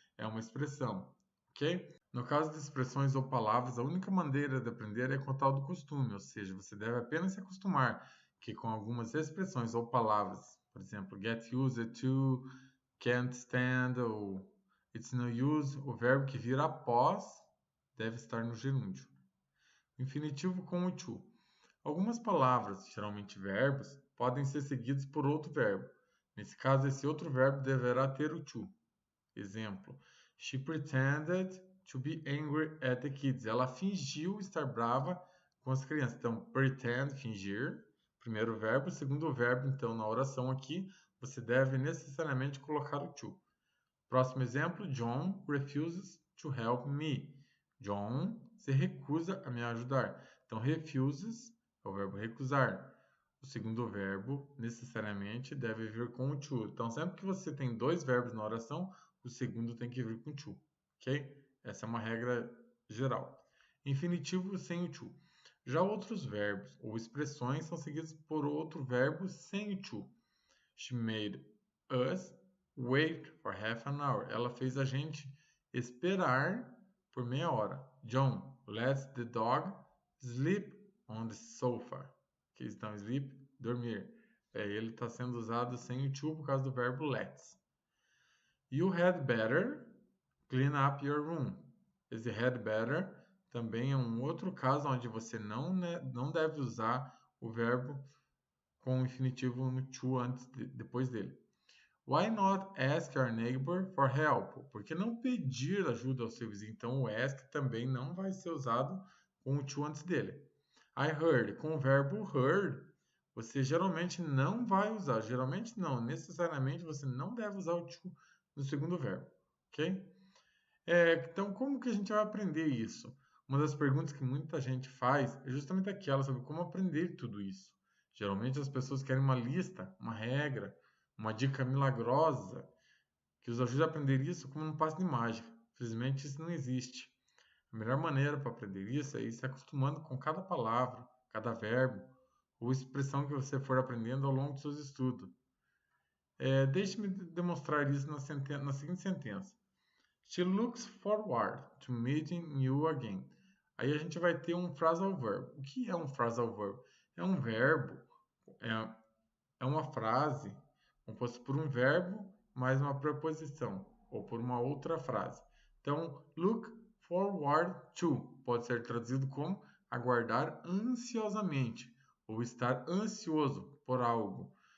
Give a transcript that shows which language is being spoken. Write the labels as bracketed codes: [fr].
[pt] É uma expressão, ok? No caso de expressões ou palavras, a única maneira de aprender é com o tal do costume, ou seja, você deve apenas se acostumar que com algumas expressões ou palavras, por exemplo, [en] get used to, can't stand [pt] ou [en] it's no use, [pt] o verbo que vir após deve estar no gerúndio. Infinitivo com o to. Algumas palavras, geralmente verbos, podem ser seguidos por outro verbo. Nesse caso, esse outro verbo deverá ter o to. Exemplo, [en] she pretended to be angry at the kids. [pt] Ela fingiu estar brava com as crianças. Então, pretend, fingir, primeiro verbo. Segundo verbo, então, na oração aqui, você deve necessariamente colocar o to. Próximo exemplo, [en] John refuses to help me. [pt] John se recusa a me ajudar. Então, refuses é o verbo recusar. O segundo verbo, necessariamente, deve vir com o to. Então, sempre que você tem dois verbos na oração, o segundo tem que vir com to, ok? Essa é uma regra geral. Infinitivo sem o to. Já outros verbos ou expressões são seguidos por outro verbo sem o to. [en] She made us wait for half an hour. [pt] Ela fez a gente esperar por meia hora. [en] John lets the dog sleep on the sofa. [pt] Que então, sleep, dormir. Ele está sendo usado sem o to por causa do verbo let's. [en] You had better clean up your room. [pt] Esse had better também é um outro caso onde você não deve usar o verbo com o infinitivo no to depois dele. [en] Why not ask your neighbor for help? [pt] Por que não pedir ajuda ao seu vizinho? Então, o ask também não vai ser usado com o to antes dele. [en] I heard. [pt] Com o verbo heard, você geralmente não vai usar. Geralmente não. Necessariamente você não deve usar o to no segundo verbo. Ok? Então, como que a gente vai aprender isso? Uma das perguntas que muita gente faz é justamente aquela sobre como aprender tudo isso. Geralmente as pessoas querem uma lista, uma regra, uma dica milagrosa que os ajude a aprender isso como um passe de mágica. Infelizmente isso não existe. A melhor maneira para aprender isso é ir se acostumando com cada palavra, cada verbo ou expressão que você for aprendendo ao longo dos seus estudos. Deixe-me demonstrar isso na seguinte sentença. [en] She looks forward to meeting you again. [pt] Aí a gente vai ter um phrasal verb. O que é um phrasal verb? É um verbo, é uma frase composta por um verbo mais uma preposição, ou por uma outra frase. Então, [en] look forward to [pt] pode ser traduzido como aguardar ansiosamente, ou estar ansioso por algo.